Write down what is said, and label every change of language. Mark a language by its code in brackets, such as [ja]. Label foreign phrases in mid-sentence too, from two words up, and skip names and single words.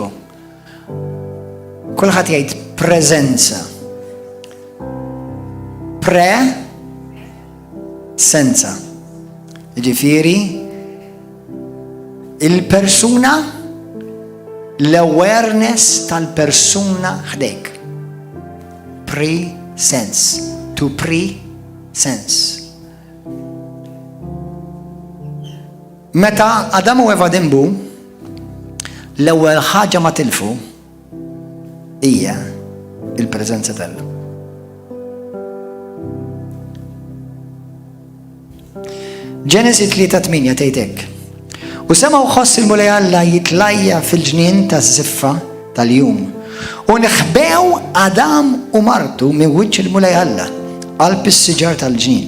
[mt] Kulħadd jgħid preżenza. Senza. Ġifieri il-persuna, l-awareness tal-persuna ħdejk. [en] Pre-sense. To pre-sense. [mt] Meta Adam u Eva dimbu, l-ewwel ħaġa ma tilfu hija il-preżenza tal-Alla. Ġenesi 3:8 tgħidlek: U semgħu ħoss il-mulej Alla jitlajja fil-ġnien taż-żiffa tal-jum u neħbew Adam u martu minn wiċċ il-mulej Alla qalb is-siġar tal-ġnien.